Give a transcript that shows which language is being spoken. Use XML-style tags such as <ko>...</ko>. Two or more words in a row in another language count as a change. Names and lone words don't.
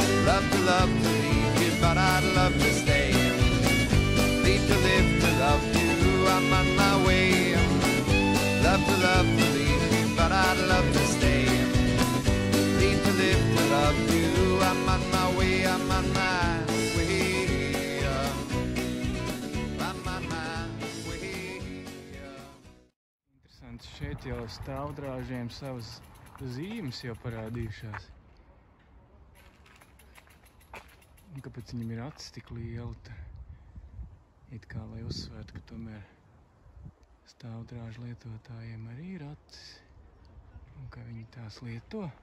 <en>love to leave you, but I'd love to stay. Leave to live to love you, I'm on my way. Love to leave you, but I'd love to stay. Leave to live to love you, I'm on my way, I'm on my way. I'm on my way.</en> <lv>Interesanti, šeit jau stāvdrāžiem savas zīmes jau parādījušās. Un kāpēc viņam ir acis tik liela, it kā lai uzsvērtu, ka tomēr stāvdrāžu lietotājiem arī ir acis, un ka viņi tās lieto.</lv>